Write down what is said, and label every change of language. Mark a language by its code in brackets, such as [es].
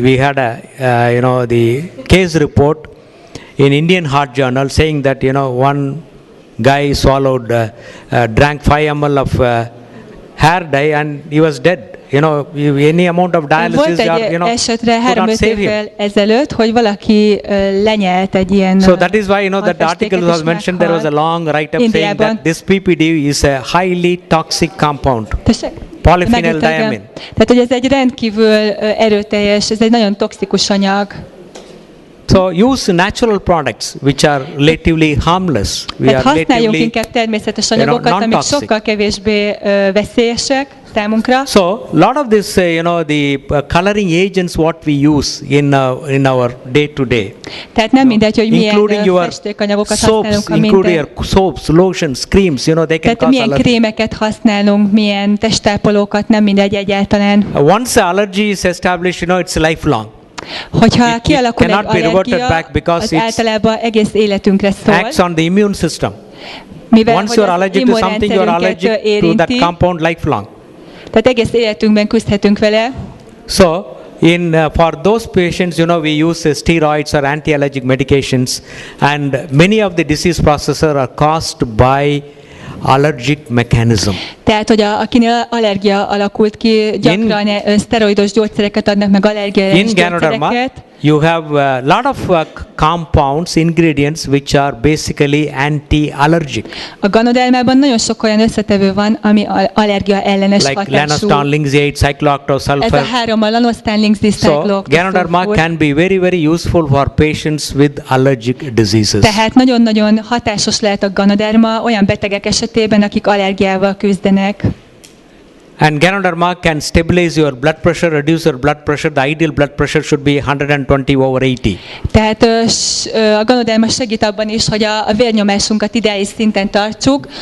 [en] We had the case report in Indian Heart Journal saying that one guy swallowed, drank 5 ml of hair dye and he was dead. Any amount of dialysis, [hu] volt egy esetre 3-5 évvel ezelőtt, hogy valaki lenyelt egy ilyen. [en] So that is why that article was mentioned. There was a long write-up saying that this PPD is a highly toxic compound. Polyphenyl diamine. [hu] Tehát, hogy ez egy rendkívül erőteljes, ez egy nagyon toxikus anyag. [en] So use natural products which are relatively harmless. [hu] Tehát használjunk inkább természetes anyagokat, amik sokkal kevésbé veszélyesek számunkra. [en] So lot of this, the coloring agents what we use in our day to day. [hu] Tehát nem mindegy, hogy milyen festékanyagokat használunk, [en] including your soaps, lotions, creams, they can cause allergy. [hu] Tehát milyen krémeket használunk, milyen testápolókat, nem mindegy egyáltalán. [en] Once the allergy is established, it's lifelong. [hu] Hogyha kialakul egy allergia, az általában egész életünkre szól. [en] Acts on the immune system. [hu] Mivel [en] once you are allergic to something, you are allergic to that compound lifelong. [hu] Tehát egész életünkben küzdhetünk vele. [en] So, for those patients, we use steroids or anti-allergic medications, and many of the disease processes are caused by allergic mechanism. [hu] Tehát, hogy akinél allergia alakult ki, gyakran szteroidos gyógyszereket adnak meg, allergiás gyógyszereket. [en] You have a lot of compounds, ingredients which are basically anti-allergic. [hu] A Ganodermában nagyon sok olyan összetevő van, ami allergia ellenes hatású. [en] Like lanostan, lingzate, cyclooctasulfur. [hu] Ez a 3, a lanostan, lingzate, cyclooctasulfur. [en] So, Ganoderma can be very, very useful for patients with allergic diseases. [hu] Tehát nagyon-nagyon hatásos lehet a Ganoderma olyan betegek esetében, akik allergiával küzdenek. [en] And Ganoderma can stabilize your blood pressure, reduce your blood pressure. The ideal blood pressure should be 120/80. [hu] Tehát a Ganoderma segít abban is, hogy a vérnyomásunkat ideális szinten tartsuk.